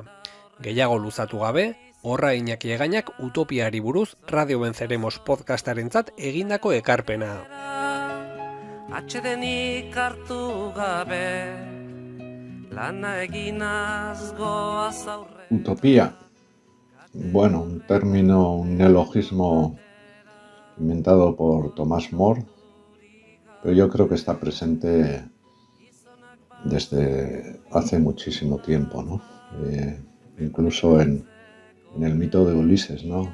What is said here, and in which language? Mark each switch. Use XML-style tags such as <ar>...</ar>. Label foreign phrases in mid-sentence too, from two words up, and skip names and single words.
<eu>Gehiago luzatu gabe, horra Iñaki Egañak utopiari buruz Radio Venceremos podcastarentzat egindako ekarpena. Atxedenik hartu gabe, lana eginaz goaz aurre.</eu> <es>Utopía. Bueno, un término, un neologismo inventado por Thomas More, pero yo creo que está presente desde hace muchísimo tiempo, ¿no? Incluso en el mito de Ulises, ¿no?</es>